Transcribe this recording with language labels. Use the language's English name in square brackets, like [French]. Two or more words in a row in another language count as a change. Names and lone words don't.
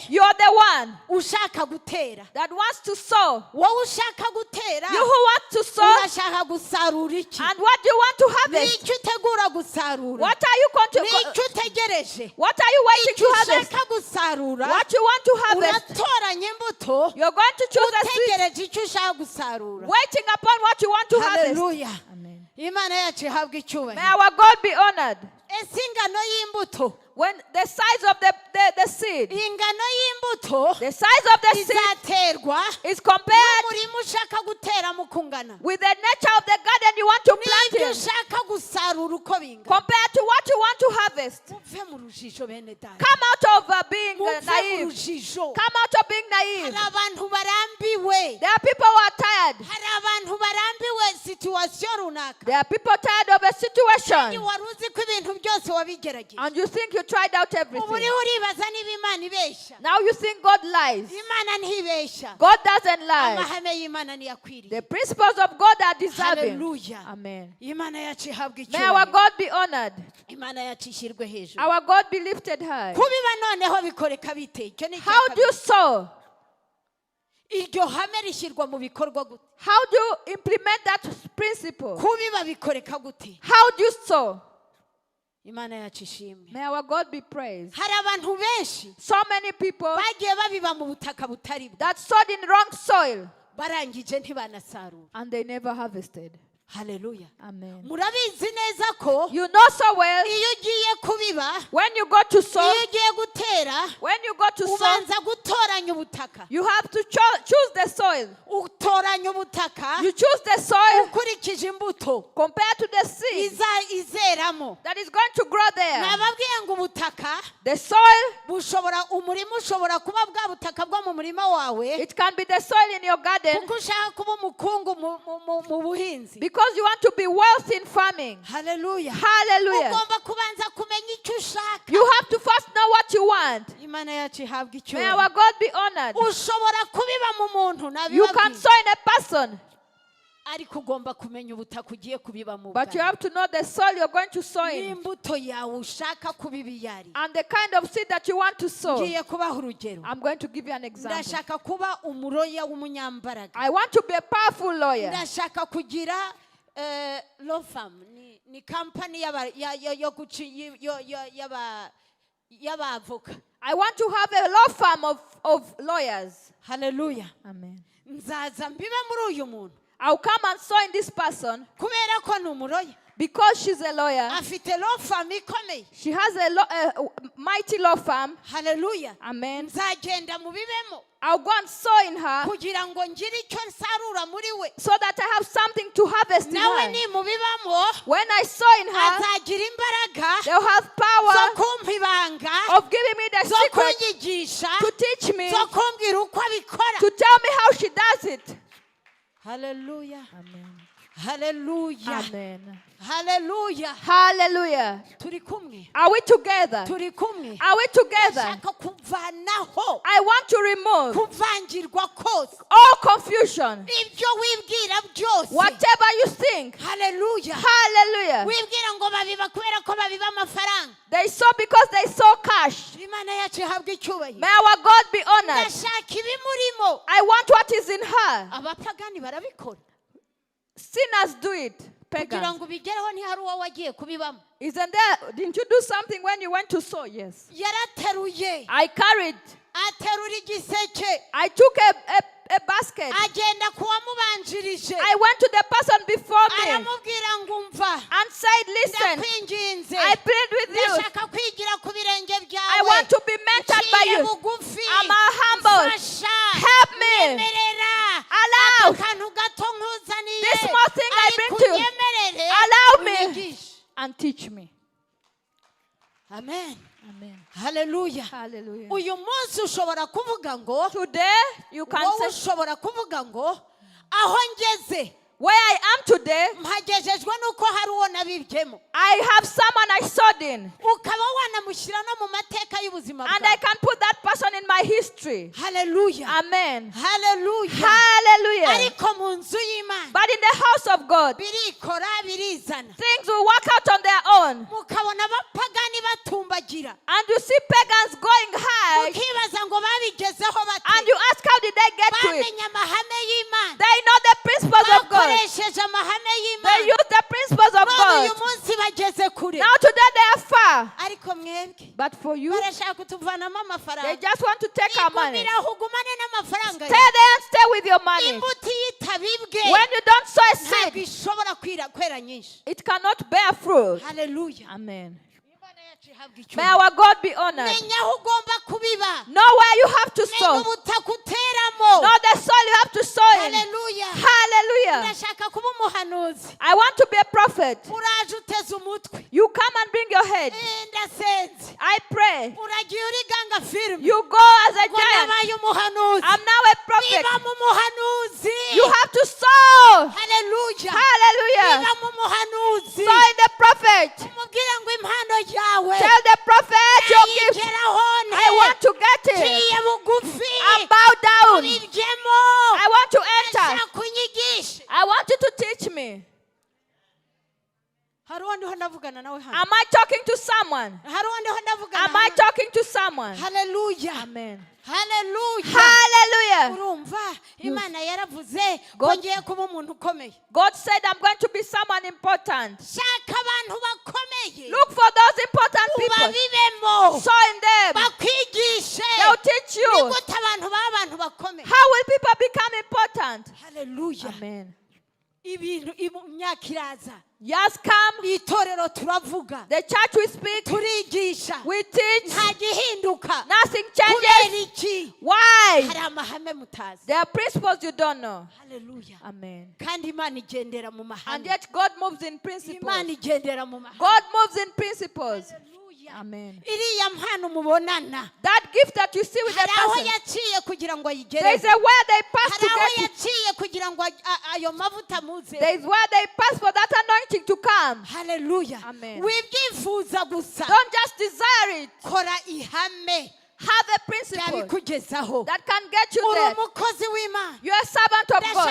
[English] You are the one [Kinyarwanda] ushaka gutera. [English] that wants to sow. [Kinyarwanda] Wowe ushaka gutera [English] You who want to sow, [Kinyarwanda] urashaka gusarura iki? [English] and what do you want to harvest? [Kinyarwanda] N'icyo utegura gusarura. [English] What are you going to [Kinyarwanda] N'icyo utegereje. [English] What are you waiting [Kinyarwanda] Icyo [English] to harvest? [Kinyarwanda] ushaka gusarura [English] What you want to harvest? [Kinyarwanda] uratoranya imbuto [English] You're going to choose a seed, [Kinyarwanda] utegereje icyo ushaka gusarura. [English] waiting upon what you want to harvest. [Kinyarwanda] Haleluya. [English] Amen. [Kinyarwanda] Imana yacu ihabwa [English] May [Kinyarwanda] icyubahiro. [English] our God be honored. [Kinyarwanda] Ese ingano y'imbuto, [English] When the size of the seed, [Kinyarwanda] ingano y'imbuto [English] the size of the seed [Kinyarwanda] izaterwa [English] is compared [Kinyarwanda] n'umurima ushaka guteramo kungana. [English] with the nature of the garden you want to plant [Kinyarwanda] N'ibyo [English] in, [Kinyarwanda] ushaka gusarura uko bingana. [English] compared to what you want to harvest. [Kinyarwanda] Muve mu rujijo bene data. [English] Come out of being [Kinyarwanda] Muve mu [English] naive. [Kinyarwanda] rujijo. [English] Come out of being naive. [Kinyarwanda] Hari abantu barambiwe. [English] There are people who are tired. [Kinyarwanda] Hari abantu barambiwe situwasiyo runaka. [English] There are people tired of a situation. [Kinyarwanda] Wari uzi ko ibintu byose wabigerageje. [English] And you think you tried out [Kinyarwanda] Ubu [English] everything. [Kinyarwanda] uriho uribaza niba Imana ibeshya. [English] Now you think God lies. [Kinyarwanda] Imana ntibeshya. [English] God doesn't lie. [Kinyarwanda] Amahame y'Imana niyakwiriye. [English] The principles of God are deserving. [Kinyarwanda] Hallelujah. [English] Amen. [Kinyarwanda] Imana yacu ihabwa [English] May our [Kinyarwanda] icyubahiro. [English] God be honored. [Kinyarwanda] Imana yacu ishyirwe hejuru. [English] Our God be lifted high. [Kinyarwanda] Kubiba noneho bikoreka bite? Icyo ni icya [English] How do you [Kinyarwanda] kabiri. [English] sow? [Kinyarwanda] Iryo hame rishyirwa mu bikorwa gute? [English] How do you implement that principle? [Kinyarwanda] Kubiba bikoreka gute? [English] How do you sow? [Kinyarwanda] Imana yacu ishimwe. [English] May our God be praised. [Kinyarwanda] Hari abantu benshi [English] So many people [Kinyarwanda] bagiye babiba mu butaka butari bwo, [English] that sowed in wrong soil [Kinyarwanda] barangije ntibanasarura. [English] and they never harvested. [Kinyarwanda] Haleluya. [English] Amen. [Kinyarwanda] Murabizi neza ko [English] You know so well, [Kinyarwanda] iyo ugiye kubiba, [English] when you go to sow, [Kinyarwanda] iyo ugiye gutera, [English] when you go to sow, [Kinyarwanda] ubanza gutoranya ubutaka. [English] you have to choose the soil. [Kinyarwanda] Utoranya ubutaka [English] You choose the soil [Kinyarwanda] ukurikije imbuto [English] compared to the seed [Kinyarwanda] izeramo. [English] that is going to grow there. [Kinyarwanda] Nababwiye ngo ubutaka [English] The soil, [Kinyarwanda] umurima ushobora kuba bwa butaka bwo mu murima wawe, [English] it can be the soil in your garden [Kinyarwanda] kuko ushaka kuba umukungu mu buhinzi. [English] because you want to be wealthy in farming. [Kinyarwanda] Haleluya. [English] Hallelujah. [Kinyarwanda] Ugomba kubanza kumenya icyo ushaka. [English] You have to first know what you want. [Kinyarwanda] Imana yacu ihabwa [English] May [Kinyarwanda] icyubahiro. [English] our God be honored. [Kinyarwanda] Ushobora kubiba mu muntu [English] You can [Kinyarwanda] nabibabwiye, [English] sow in a person, [Kinyarwanda] ariko ugomba kumenya ubutaka ugiye kubiba mu [English] but you [Kinyarwanda] bwawe. [English] have to know the soil you're going to sow in [Kinyarwanda] n'imbuto yawe ushaka kubiba iyo ari. [English] and the kind of seed that you want to sow. [Kinyarwanda] Ngiye kubaha urugero. [English] I'm going to give you an example. [Kinyarwanda] Ndashaka kuba umuroya w'umunyambaraga. [English] I want to be a powerful lawyer. [Kinyarwanda] Ndashaka kugira [English] law firm, [Kinyarwanda] ni company y'abavoka. [English] I want to have a law firm of lawyers. [Kinyarwanda] Haleluya. [English] Amen. [Kinyarwanda] Nzaza mbibe muri uyu muntu [English] I'll come and sow in this person [Kinyarwanda] kubera ko ni umuroya, [English] because she's a lawyer. [Kinyarwanda] afite [English] law firm [Kinyarwanda] ikomeye. [English] She has a mighty law firm. [Kinyarwanda] Haleluya. [English] Amen. [Kinyarwanda] Nzagenda mubibemo [English] I'll go and sow in her [Kinyarwanda] kugira ngo ngire icyo nsarura muri we. [English] so that I have something to harvest in [Kinyarwanda] Nawe [English] her. [Kinyarwanda] nimubibamo [English] When I sow in her, [Kinyarwanda] azagira imbaraga [English] they'll have [Kinyarwanda] zo [English] power [Kinyarwanda] kumpa ibanga, [English] of giving me the [Kinyarwanda] zo [English] secret [Kinyarwanda] kunyigisha, [English] to teach me, [Kinyarwanda] zo kumbwira uko abikora. [English] to tell me how she does it. [Kinyarwanda] Haleluya. [English] Amen. [Kinyarwanda] Haleluya. [English] Amen. [Kinyarwanda] Haleluya. [English] Hallelujah. [Kinyarwanda] Turi kumwe. [English] Are we together? [Kinyarwanda] Turi kumwe. [English] Are we together? [Kinyarwanda] Ndashaka kuvanaho [English] I want to remove [Kinyarwanda] kuvangirwa kose, [English] all confusion. [Kinyarwanda] ibyo wibwira byose. [English] Whatever you think. [Kinyarwanda] Haleluya. [English] Hallelujah. [Kinyarwanda] Wibwira ngo babiba kubera ko babiba amafaranga. [English] They sow because they sow cash. [Kinyarwanda] Imana yacu ihabwa icyubahiro. [English] May our God be honored. [Kinyarwanda] Ndashaka ibimurimo. [English] I want what is in her. [Kinyarwanda] Abapagani barabikora. [English] Sinners do it. [Kinyarwanda] Kugira [English] Pagans. [Kinyarwanda] ngo ubigereho ntihari uwo wagiye kubibamo. [English] Isn't there? Didn't you do something when you went to sow? Yes. [Kinyarwanda] Yarateruye, [English] I carried. [Kinyarwanda] aterura igiseke, [English] I took a basket. [Kinyarwanda] agenda kuwamubanjirije, [English] I went to the person before me [Kinyarwanda] aramubwira ngo umva, [English] and said, listen, [Kinyarwanda] ndakwinginze, [English] I plead with you. [Kinyarwanda] ndashaka kwigira ku birenge [English] I [Kinyarwanda] byawe, [English] want to be mentored by [Kinyarwanda] nciye [English] you. [Kinyarwanda] bugufi, [English] I'm humble. [Kinyarwanda] mfasha, [English] Help me. [Kinyarwanda] nyemerera, [English] Allow [Kinyarwanda] aka kantu gato nkuzaniye, [English] this small thing I bring [Kinyarwanda] ariko [English] to you. [Kinyarwanda] unyemerere, [English] Allow me [Kinyarwanda] unyigishe. [English] and teach me. Amen. Amen. [Kinyarwanda] Haleluya. [English] Hallelujah. [Kinyarwanda] Uyu munsi ushobora kuvuga ngo, [English] Today, you can [Kinyarwanda] wowe [English] say, [Kinyarwanda] ushobora kuvuga ngo, aho ngeze [English] where I am today, [Kinyarwanda] mpagejejwe nuko hari uwo nabibyemo, [English] I have someone I sowed in. [Kinyarwanda] ukaba wanamushyira no mu mateka y'ubuzima [English] And I [Kinyarwanda] bwawe. [English] can put that person in my history. [Kinyarwanda] Haleluya. [English] Amen. [Kinyarwanda] Haleluya. [English] Hallelujah. [Kinyarwanda] Ariko mu nzu y'Imana [English] But in the house of God, [Kinyarwanda] birikora birizana, [English] things will work out on their own. [Kinyarwanda] mukabona abapagani batumbagira, [English] And you see pagans going high, [Kinyarwanda] mukibaza ngo babigezeho [English] and [Kinyarwanda] bate, [English] you ask how did they get to it? [Kinyarwanda] bamenye amahame y'Imana, [English] They know the principles of God. [Kinyarwanda] bakoresheje amahame [English] They [Kinyarwanda] y'Imana, [English] use the principles of [Kinyarwanda] none uyu [English] God. [Kinyarwanda] munsi bageze kure. [English] Now today they are far. [Kinyarwanda] Ariko mwebwe [English] But for you, [Kinyarwanda] barashaka kutuvanamo [English] they [Kinyarwanda] amafaranga. [English] just want to take our money. [Kinyarwanda] Igumira aho ugumane n'amafaranga [English] Stay [Kinyarwanda] yawe. [English] there and stay with your money. [Kinyarwanda] Imbuto iyo itabibwe [English] When you don't sow a [Kinyarwanda] ntabwo [English] seed, [Kinyarwanda] ishobora kwera nyinshi. [English] it cannot bear fruit. [Kinyarwanda] Haleluya. [English] Amen. [Kinyarwanda] Imana yacu ihabwa [English] May [Kinyarwanda] icyubahiro. [English] our God be honored. [Kinyarwanda] Menya aho ugomba kubiba, [English] Know where you have to [Kinyarwanda] menya [English] sow. [Kinyarwanda] ubutaka uteramo. [English] Know the soil you have to sow in. [Kinyarwanda] Haleluya. [English] Hallelujah. [Kinyarwanda] Ndashaka kuba umuhanuzi. [English] I want to be a prophet. [Kinyarwanda] Uraje uteze umutwe, [English] You come and bring your head. [Kinyarwanda] ndasenze, [English] I pray. [Kinyarwanda] uragiye uriganga filime [English] You go as a [Kinyarwanda] ngo [English] giant. [Kinyarwanda] nabaye umuhanuzi. [English] I'm now a prophet. [Kinyarwanda] Biba mu muhanuzi. [English] You have to sow. [Kinyarwanda] Haleluya. [English] Hallelujah. [Kinyarwanda] Biba mu muhanuzi. [English] Sow in the prophet. [Kinyarwanda] umubwire ngo impano yawe [English] Tell the prophet your gift. [Kinyarwanda] ayigeraho [English] I want to get it. [Kinyarwanda] nciye bugufi, [English] I bow down. [Kinyarwanda] ubibyemo, [English] I want to enter. [Kinyarwanda] ndashaka unyigishe. [English] I want you to teach me. [Kinyarwanda] Hari uwo ndiho ndavugana nawe hano? [English] Am I talking to someone? [Kinyarwanda] Hari uwo ndiho ndavugana [English] Am I [Kinyarwanda] hano? [English] talking to someone? [Kinyarwanda] Haleluya. [English] Amen. [Kinyarwanda] Haleluya. [English] Hallelujah. [Kinyarwanda] Urumva Imana yaravuze ko [English] God- [Kinyarwanda] ngiye kuba umuntu ukomeye. [English] God said I'm going to be someone important. [Kinyarwanda] Shaka abantu bakomeye, [English] Look for those important people. [Kinyarwanda] ubabibemo, [English] Sow in them. [Kinyarwanda] bakwigishe. [English] They'll teach [Kinyarwanda] Ni [English] you. [Kinyarwanda] gute abantu baba abantu bakomeye. [English] How will people become important? [Kinyarwanda] Haleluya. [English] Amen. [Kinyarwanda] ibintu imyaka iraza. [English] Years come. [Kinyarwanda] Itorero turavuga. [English] The church we speak. [Kinyarwanda] Turigisha. [English] We teach. [Kinyarwanda] Nta gihinduka. [English] Nothing [Kinyarwanda] Kubera [English] changes. [Kinyarwanda] iki? [English] Why? [Kinyarwanda] Hari amahame mutazi. [English] There are principles you don't know. [Kinyarwanda] Hallelujah. [English] Amen. [Kinyarwanda] Kandi Imana igendera mu [English] And [Kinyarwanda] mahame. [English] yet God moves in principles. [Kinyarwanda] Imana igendera mu mahame. [English] God moves in principles. [Kinyarwanda] Hallelujah. [English] Amen. [Kinyarwanda] Iriya mpano mubonana. [English] That gift that you see with the [Kinyarwanda] Hari aho [English] person, [Kinyarwanda] yaciye kugira ngo ayigere. [English] there is a way they pass [Kinyarwanda] Hari [English] to [Kinyarwanda] aho [English] get it. [Kinyarwanda] yaciye kugira ngo ayo mavuta muze. [English] There is where they pass for that anointing to come. [Kinyarwanda] Hallelujah. [English] Amen. [Kinyarwanda] Wibyifuza gusa. [English] Don't just desire it. [Kinyarwanda] Kora ihame. [English] Have a principle [Kinyarwanda] Byabikugezaho. [English] that can get you [Kinyarwanda] Uri [English] there. [Kinyarwanda] umukozi w'Imana. [English] You're a servant of God.